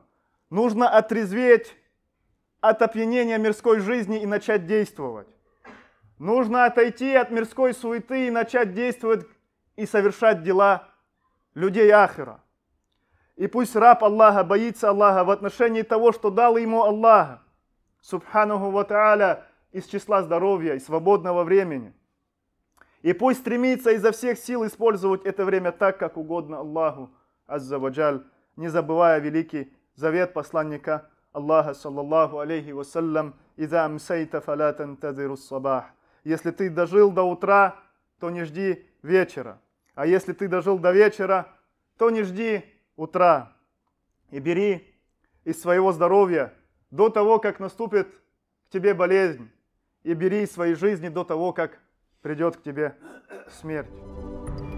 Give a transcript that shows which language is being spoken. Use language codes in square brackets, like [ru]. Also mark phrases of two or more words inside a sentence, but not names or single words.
[ru] Нужно отрезветь от опьянения мирской жизни и начать действовать. Нужно отойти от мирской суеты и начать действовать и совершать дела людей ахира. И пусть раб Аллаха боится Аллаха в отношении того, что дал ему Аллах, [ar] سبحانه وتعالى, [ru] из числа здоровья и свободного времени. И пусть стремится изо всех сил использовать это время так, как угодно Аллаху, [ar] عز وجل, [ru] не забывая великий завет посланника Аллаха, [ar] صلى الله عليه وسلم, «إذا أمسيت فلا تنتظر الصباح». [ru] Если ты дожил до утра, то не жди вечера. А если ты дожил до вечера, то не жди утра. И бери из своего здоровья до того, как наступит к тебе болезнь. И бери из своей жизни до того, как придет к тебе смерть.